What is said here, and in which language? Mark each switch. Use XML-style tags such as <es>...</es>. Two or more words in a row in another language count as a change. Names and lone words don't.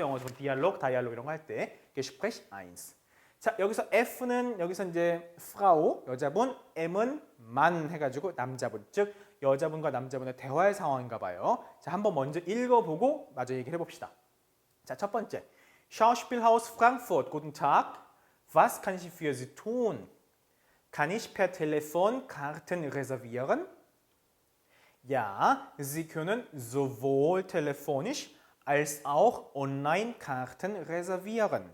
<ko>영어에서 디알로그, 다이얼로그 이런 거 할 때 Gespräch 1. 자, 여기서 F는 여기서 이제 Frau, 여자분, M은 Mann 해가지고 남자분, 즉 여자분과 남자분의 대화의 상황인가 봐요. 자, 한번 먼저 읽어보고 마저 얘기를 해봅시다. 자, 첫 번째.</ko> <de>Schauspielhaus Frankfurt. Guten Tag. Was kann ich für Sie tun? Kann ich per Telefon Karten reservieren? Ja, Sie können sowohl telefonisch als auch online Karten reservieren.</de>